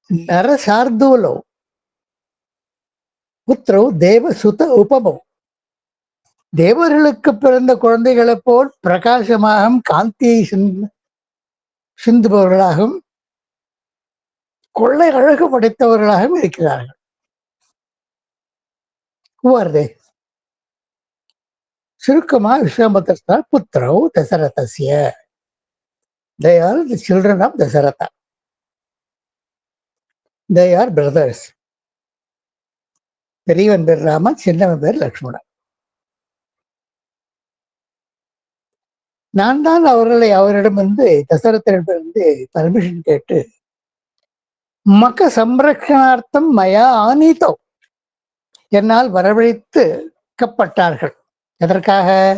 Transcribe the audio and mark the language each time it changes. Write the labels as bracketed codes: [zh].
[sa] நர சார்தூலோ புத்திரோ தேவசுத உபமோ, [ta] தேவர்களுக்கு பிறந்த குழந்தைகளைப் போல் பிரகாசமாக காந்தியை சிந்துபவர்களாகவும் கொள்ளை அழகு படைத்தவர்களாகவும் இருக்கிறார்கள். சுருக்கமா [sa] Vishwamitra புத்திரோ தசரதஸ்ய, [en] they are the children of Dasharatha. They are brothers. [ta] பெரியவன் பேர் ராமன், சின்னவன் பேர் லக்ஷ்மணன். நான் தான் அவரிடம் தசரத்திடமிருந்து பர்மிஷன் கேட்டு [sa] மக்க சம்ரக்ஷணார்த்தம் மயா ஆனீதோ, [ta] என்னால் வரவழைத்துக்கப்பட்டார்கள். எதற்காக?